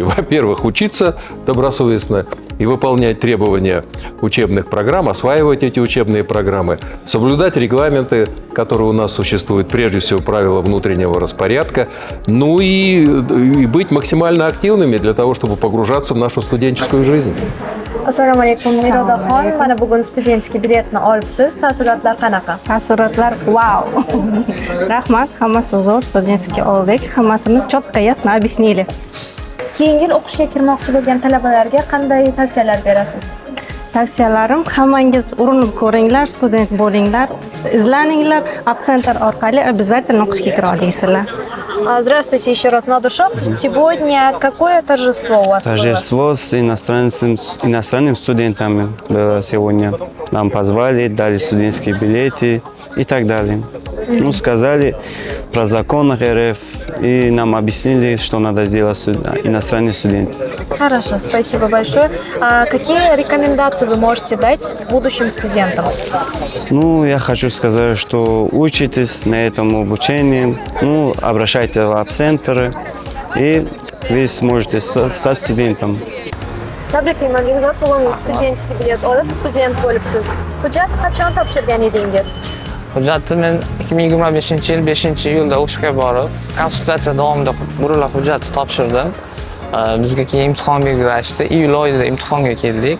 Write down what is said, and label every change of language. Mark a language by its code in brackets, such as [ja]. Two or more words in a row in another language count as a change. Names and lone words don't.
[ru] Во-первых, учиться добросовестно и выполнять требования учебных программ, осваивать эти учебные программы, соблюдать регламенты, которые у нас существуют, прежде всего правила внутреннего распорядка, ну и быть максимально активными для того, чтобы погружаться в нашу студенческую жизнь. [uz] Assalomu alaykum, Mirodaxon. Mana bugun studentskiy biletni olibsiz. Taassurotlar qanaqa? Taassurotlar wow. Rahmat, hammasi zo'r, studentskiy oldik. Hammasini [ru] четко, ясно объяснили. [uz] Keyingi yil o'qishga kirmoqchi bo'lgan talabalarga qanday tavsiyalar berasiz? Tavsiyalarim, hammangiz urinib ko'ringlar, student bo'linglar, izlaninglar, Abcenter orqali обязательно o'qishga kira olasizlar. [ru] Здравствуйте еще раз, Надушов. Сегодня какое торжество у вас было? Торжество с иностранными студентами было сегодня. Нам позвали, дали студенческие билеты и так далее. Ну, сказали про закон РФ и нам объяснили, что надо сделать иностранные студенты. Хорошо, спасибо большое. Какие рекомендации вы можете дать будущим студентам? Ну, я хочу сказать, что учитесь на этом обучении, ну, обращайтесь в Abcenter, и вы сможете стать студентом. [uz] Tabriklayman, Begzod bugun studentskiy bilet olib, student bo'libsiz. Hujjat qachon topshirgan edingiz? Hujjatni men 2025-yil 5-iyulda o'qishga borib, konsultatsiya davomida burilib hujjatni topshirdim. Bizga keyin imtihon belgilashdi. Iyul oyida imtihonga keldik.